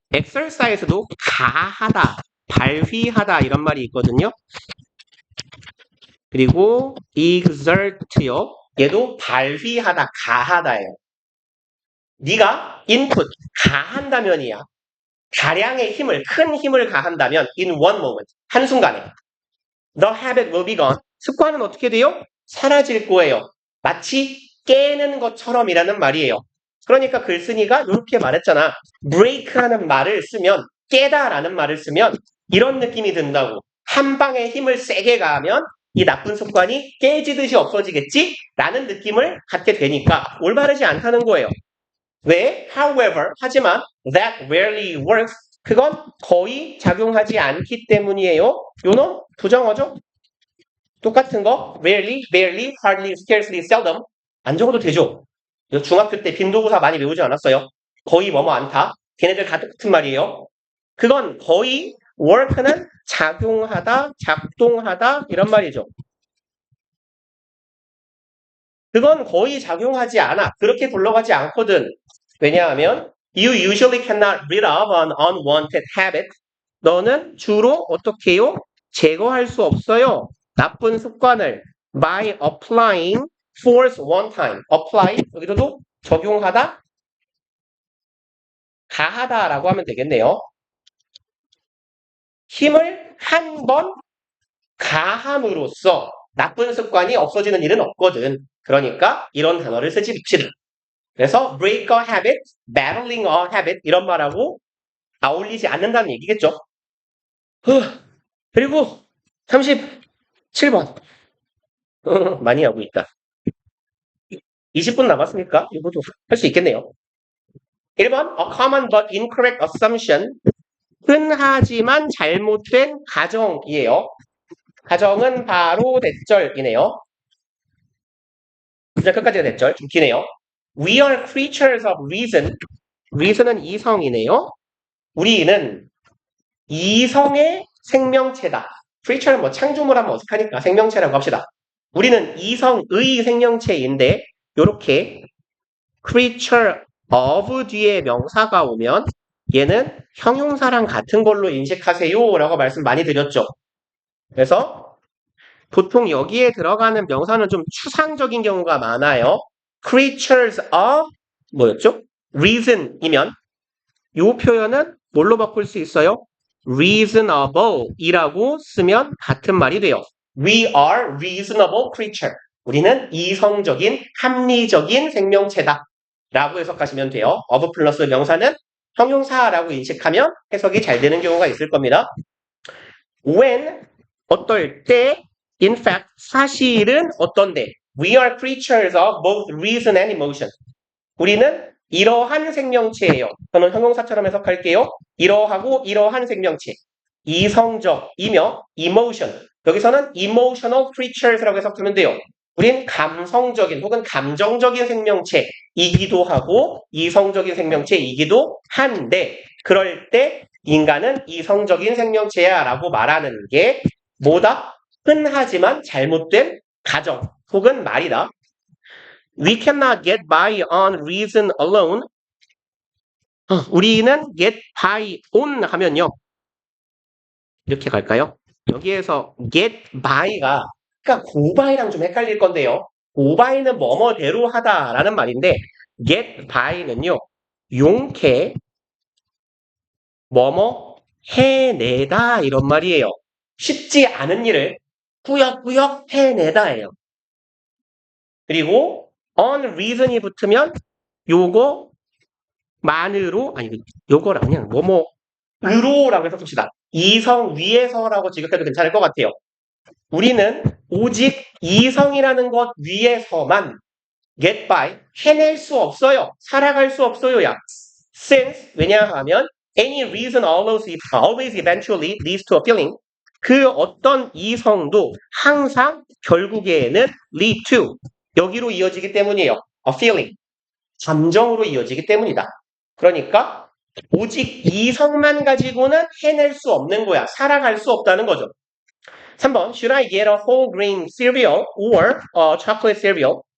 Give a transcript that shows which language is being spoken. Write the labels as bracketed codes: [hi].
[ko] exercise도 가하다, 발휘하다 이런 말이 있거든요. 그리고 exert요. 얘도 발휘하다, 가하다예요. 네가 input, 가한다면이야. 다량의 힘을, 큰 힘을 가한다면 [en] in one moment, [ko] 한순간에 [en] the habit will be gone. [ko] 습관은 어떻게 돼요? 사라질 거예요. 마치 깨는 것처럼이라는 말이에요. 그러니까 글쓴이가 이렇게 말했잖아. break하는 말을 쓰면, 깨다라는 말을 쓰면 이런 느낌이 든다고. 한 방에 힘을 세게 가하면 이 나쁜 습관이 깨지듯이 없어지겠지? 라는 느낌을 갖게 되니까 올바르지 않다는 거예요. 왜? [en] However, [ko] 하지만 [en] that rarely works. [ko] 그건 거의 작용하지 않기 때문이에요. 요놈 부정어죠? 똑같은 거 rarely, barely, hardly, scarcely, seldom 안 적어도 되죠. 중학교 때 빈도구사 많이 외우지 않았어요? 거의 뭐뭐 않다. 걔네들 다 똑같은 말이에요. 그건 거의 work는 작용하다, 작동하다 이런 말이죠. 그건 거의 작용하지 않아. 그렇게 굴러가지 않거든. 왜냐하면 [en] you usually cannot rid of an unwanted habit. [ko] 너는 주로 어떻게 해요? 제거할 수 없어요. 나쁜 습관을 [en] by applying force one time. [ko] apply 여기서도 적용하다, 가하다라고 하면 되겠네요. 힘을 한 번 가함으로써 나쁜 습관이 없어지는 일은 없거든. 그러니까 이런 단어를 쓰지 맙시다. 그래서 [en] break a habit, battling a habit [ko] 이런 말하고 어울리지 않는다는 얘기겠죠. 그리고 37번 많이 하고 있다. 20분 남았으니까 이것도 할 수 있겠네요. [en] 1번 a common but incorrect assumption [ko] 흔하지만 잘못된 가정이에요. 가정은 바로 대절이네요. 이제 끝까지가 대절. 좀 기네요. [en] We are creatures of reason. [ko] reason은 이성이네요. 우리는 이성의 생명체다. creature는 뭐 창조물 하면 어색하니까 생명체라고 합시다. 우리는 이성의 생명체인데 이렇게 creature of 뒤에 명사가 오면 얘는 형용사랑 같은 걸로 인식하세요 라고 말씀 많이 드렸죠. 그래서 보통 여기에 들어가는 명사는 좀 추상적인 경우가 많아요. creatures of 뭐였죠? reason이면 이 표현은 뭘로 바꿀 수 있어요? reasonable 이라고 쓰면 같은 말이 돼요. [en] We are reasonable creature. [ko] 우리는 이성적인, 합리적인 생명체다. 라고 해석하시면 돼요. of 플러스 명사는 형용사라고 인식하면 해석이 잘 되는 경우가 있을 겁니다. [en] when, [ko] 어떨 때, [en] in fact, [ko] 사실은 어떤데, [en] we are creatures of both reason and emotion. [ko] 우리는 이러한 생명체예요. 저는 형용사처럼 해석할게요. 이러하고 이러한 생명체. 이성적이며 emotion. 여기서는 emotional creatures라고 해석하면 돼요. 우린 감성적인 혹은 감정적인 생명체이기도 하고 이성적인 생명체이기도 한데 그럴 때 인간은 이성적인 생명체야 라고 말하는 게 뭐다? 흔하지만 잘못된 가정 혹은 말이다. [en] We cannot get by on reason alone. [ko] 우리는 get by on 하면요. 이렇게 갈까요? 여기에서 get by가 그러니까 go by랑 좀 헷갈릴 건데요. go by는 뭐뭐대로 하다라는 말인데 get by는요. 용케 뭐뭐 해내다 이런 말이에요. 쉽지 않은 일을 꾸역꾸역 해내다예요. 그리고 on reason이 붙으면 요거 만으로 아니 요거랑 그냥 뭐뭐으로라고 해서 씁시다. 이성 위에서라고 지급해도 괜찮을 것 같아요. 우리는 오직 이성이라는 것 위에서만 get by 해낼 수 없어요. 살아갈 수 없어요야. [en] Since [ko] 왜냐하면 [en] any reason always eventually leads to a feeling. [ko] 그 어떤 이성도 항상 결국에는 lead to 여기로 이어지기 때문이에요. [en] a feeling. [ko] 감정으로 이어지기 때문이다. 그러니까 오직 이성만 가지고는 해낼 수 없는 거야. 살아갈 수 없다는 거죠. 3번 [en] Should I get a whole grain cereal or a chocolate cereal?